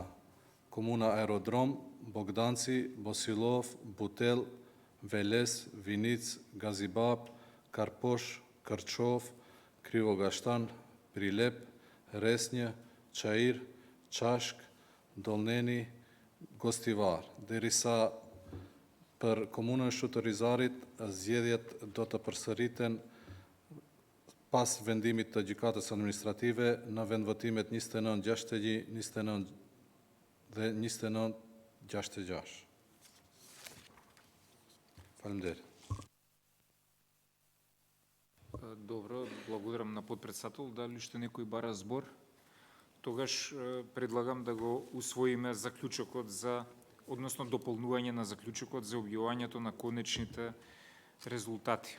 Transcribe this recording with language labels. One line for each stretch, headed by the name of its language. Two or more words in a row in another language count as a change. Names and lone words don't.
Albanian: Komuna Aerodrom, Bogdanci, Bosilov, Butel, Veles, Vinic, Gazibab, Karposh, Kërçov, Krivogashtan, Prilep, Resnjë, Çajir, Çashk, Dollneni, Gostivar. Derisa për komunën Shutërizarit, zgjedhjet do të përsëriten pas vendimit të gjykatës administrative në vendvotimet 29-61, 29 dhe 29-66. Фалемдер.
Macedonian: Добро, благодарам на подпредседател. Дали уште некој бара збор? Тогаш предлагам да го усвоиме заклучокот односно дополнување на заклучокот за објавувањето на конечните резултати.